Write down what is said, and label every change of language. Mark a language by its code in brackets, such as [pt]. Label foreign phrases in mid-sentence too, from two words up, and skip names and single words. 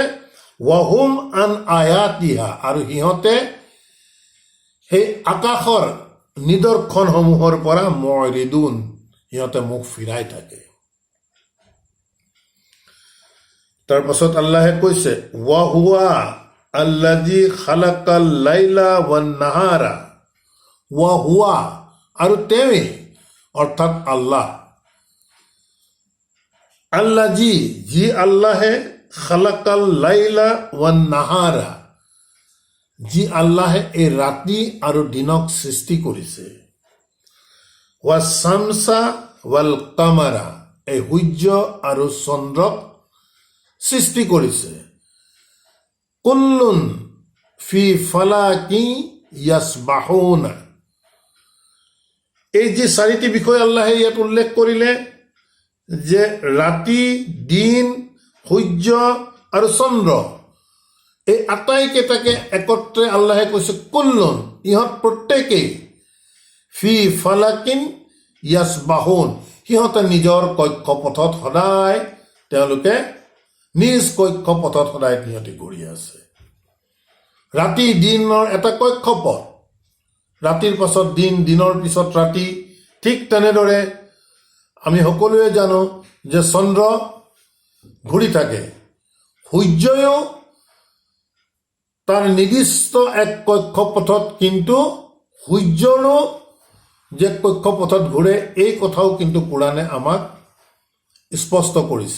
[ar] وهم عن آياتها, [as] আৰু সিহঁতে সেই আকাশৰ নিদৰ্শনসমূহৰ পৰা মুৰিদুন, সিহঁতে মুখ ফিৰাই থাকে। তাৰ পাছত আল্লাহে কৈছে [ar] وهو الذي خلق الليل والنهار, [as] ৱাহুৱা, আৰু তেৱেই, অৰ্থাৎ আল্লাহ, আল্লাযী, যি আল্লাহে, [ar] خلق الليل والنهار, [as] যি আল্লাহে এই ৰাতি আৰু দিনক সৃষ্টি কৰিছে, [ar] والشمس والقمر, [as] এই সূৰ্য আৰু চন্দ্ৰক সৃষ্টি কৰিছে। [ar] كل في فلك يسبحون, [as] এই যে চাৰিটি বিষয় আল্লাহে ইয়াত উল্লেখ কৰিলে, যে ৰাতি, দিন, সূৰ্য আৰু চন্দ্ৰ, এই আটাইকেইটাকে একত্ৰে আল্লাহে কৈছে কুল্লুন, ইহঁত প্ৰত্যেকেই, [ar] في فلك يسبحون, [as] সিহঁতে নিজৰ কক্ষপথত সদায়, তেওঁলোকে নিজ কক্ষপথত সদায় সিহঁতে ঘূৰি আছে। ৰাতি দিনৰ এটা কক্ষপথ, ৰাতিৰ পাছত দিন, দিনৰ পিছত ৰাতি। ঠিক তেনেদৰে আমি সকলোৱে জানো যে চন্দ্ৰ ঘূৰি থাকে, সূৰ্যও তাৰ নিৰ্দিষ্ট এক কক্ষপথত, কিন্তু সূৰ্যৰো যে কক্ষপথত ঘূৰে, এই কথাও কিন্তু কোৰাণে আমাক স্পষ্ট কৰিছে।